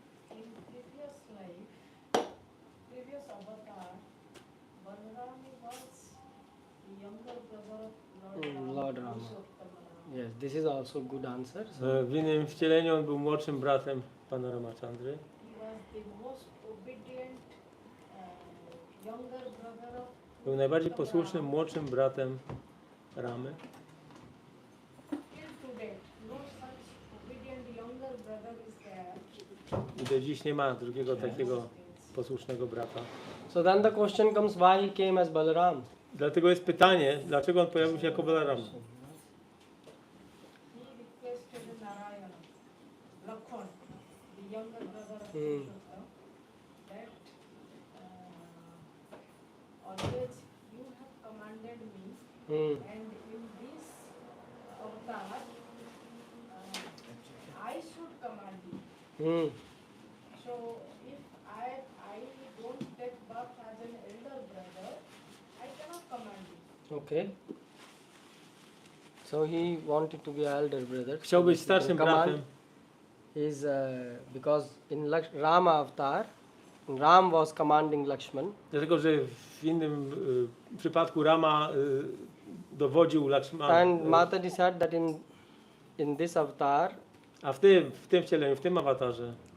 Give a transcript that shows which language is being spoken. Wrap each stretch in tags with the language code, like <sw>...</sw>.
<en>In previous avatar, Balaram was the younger brother of Lord Rama. Yes, this is also good answer.</en> <pl>W innym wcieleniu on był młodszym bratem pana Ramachandry.</pl> <en>He was the most obedient younger brother of</en> <pl>Był najbardziej posłusznym młodszym bratem Ramy.</pl> <en>till today. No such obedient younger brother is there.</en> <pl>I do dziś nie ma drugiego takiego posłusznego brata.</pl> <en>So then the question comes, why he came as Balaram?</en> <pl>Dlatego jest pytanie, dlaczego on pojawił się jako Balaram?</pl> <en>He requested Narayana, Lakshman, the younger brother of Purushottam, that always you have commanded me, and in this avatar, I should command you. So if I don't take birth as an elder brother, I cannot command you. Okay. So he wanted to be elder brother.</en> <pl>Chciał być starszym bratem.</pl> <en>Is because in Rama avatar, Ram was commanding Lakshman.</en> <pl>Dlatego, że w innym przypadku Rama dowodził Lakshmana.</pl> <en>And Mataji said that in this avatar,</en> <pl>A w tym wcieleniu, w tym awatarze</pl>